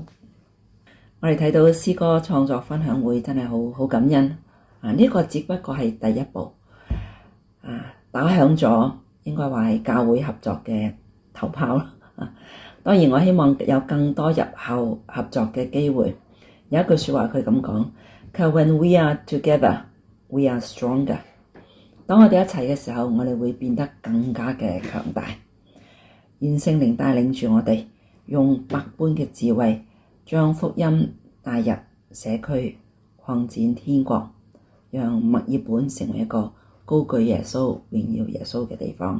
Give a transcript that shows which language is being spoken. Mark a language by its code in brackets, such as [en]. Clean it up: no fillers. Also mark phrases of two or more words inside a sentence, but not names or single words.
[yue] 我哋睇到詩歌創作分享會真係好感恩呢個只不過係第一步打響咗應該話係教會合作嘅頭炮當然我希望有更多日後合作嘅機會。有一句說話佢咁講，佢話 [en] When we are together, we are stronger。 [yue] 當我哋一齊嘅時候，我哋會變得更加嘅強大。願聖靈帶領住我哋，用百般嘅智慧將福音帶入社區，擴展天國，讓墨爾本成為一個高舉耶穌、榮耀耶穌嘅地方。